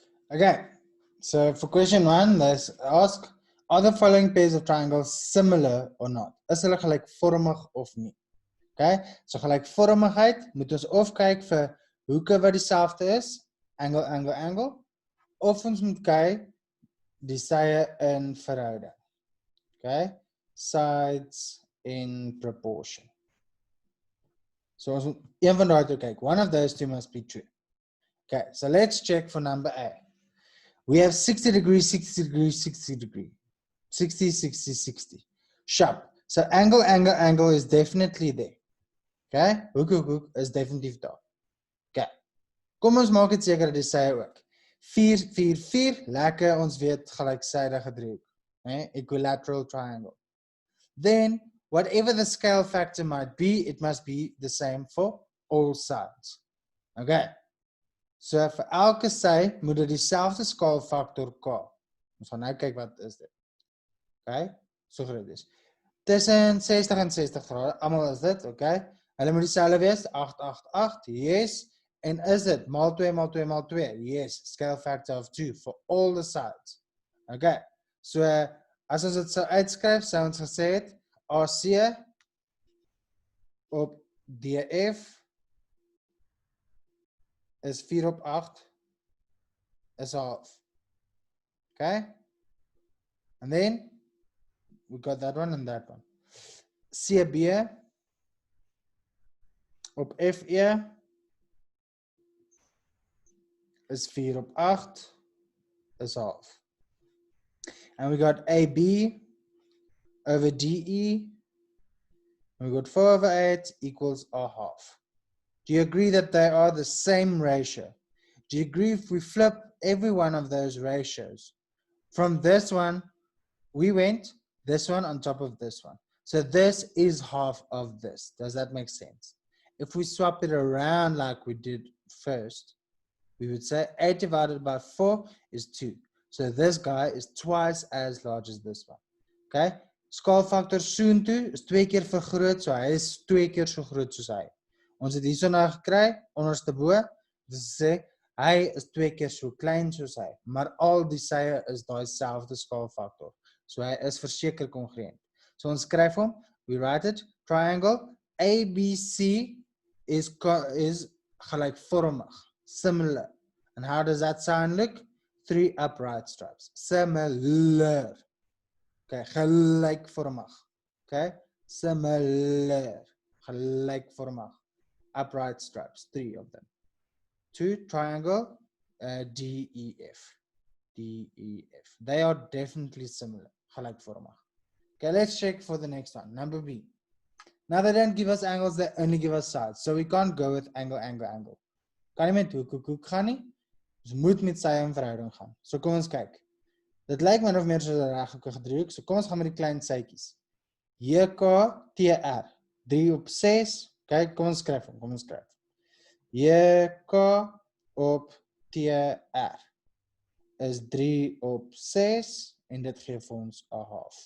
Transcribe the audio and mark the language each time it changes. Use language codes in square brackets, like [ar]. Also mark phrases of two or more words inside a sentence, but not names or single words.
[en] Okay, so for question 1, let's ask, are the following pairs of triangles similar or not? [af] Is hulle gelykvormig of nie? Okay, so gelykvormigheid moet ons of kyk vir hoeke wat dieselfde is, [en] angle, angle, angle, [af] of ons moet kyk die sye in verhouding. [en] Okay, sides in proportion. [af] So ons moet een van daai toe kyk. [en] One of those two must be true. Okay, so let's check for number A. We have 60 degrees, 60 degrees, 60 degrees. 60, 60, 60. Sharp. So angle, angle, angle is definitely there. [af] Okay, hoek, hoek, hoek is definitief daar. Okay, kom ons maak dit seker dat die sye ook. 4, 4, 4, lekker, ons weet gelyksydige driehoek. [en] Equilateral triangle. Then, whatever the scale factor might be, it must be the same for all sides. [af] Okay, so vir elke sy moet dit dieselfde skaalfaktor K. Ons gaan nou kyk wat is dit. Okay, so groot is. Tussen 60 en 60 grade, almal is dit, okay? Hulle moet dieselfde wees, 8, 8, 8, yes. En is dit maal 2 maal 2 maal 2? [en] Yes, scale factor of 2 for all the sides. [af] Okay, so as ons dit sou uitskryf, sou ons gesê het AC op DF is 4 op 8 is half. [en] Okay, and then we got that one and that one. [af] CB op FE is 4 op 8 is half. [en] And we got AB over DE, and we got 4 over 8 equals a half. Do you agree that they are the same ratio? Do you agree if we flip every one of those ratios? From this one, we went this one on top of this one. So this is half of this. Does that make sense? If we swap it around like we did first, we would say 8 divided by 4 is 2. So this guy is twice as large as this one. Okay? [af] Skaalfaktor soontoe is 2 keer vergroot, so hy is 2 keer so groot soos hy. Ons het hierso nou gekry, onderste bo, dis sê hy is 2 keer so klein soos hy, maar al die sye is daai selfde skaalfaktor. So hy is verseker kongruent. So ons skryf hom, [en] we write it, triangle ABC is gelykvormig, similar. And how does that sign look? 3 upright stripes. Similar. Okay, gelykvormig. Okay, similar. [af] Gelykvormig. [en] Upright stripes, 3 of them. 2 triangle DEF. DEF. They are definitely similar. [af] Gelykvormig. [en] Okay, let's check for the next one. Number B. Now they don't give us angles, they only give us sides. So we can't go with angle, angle, angle. [af] Kan nie met hoek, hoek, hoek gaan nie. Ons moet met sye in verhouding gaan. So kom ons kyk. Dit lyk min of meer soos 'n reghoekige driehoek. So kom ons gaan met die klein sytjies. JKTR 3 op 6. Kyk, kom ons skryf hom. Kom ons skryf. JK op TR is 3 op 6 en dit gee vir ons 'n half.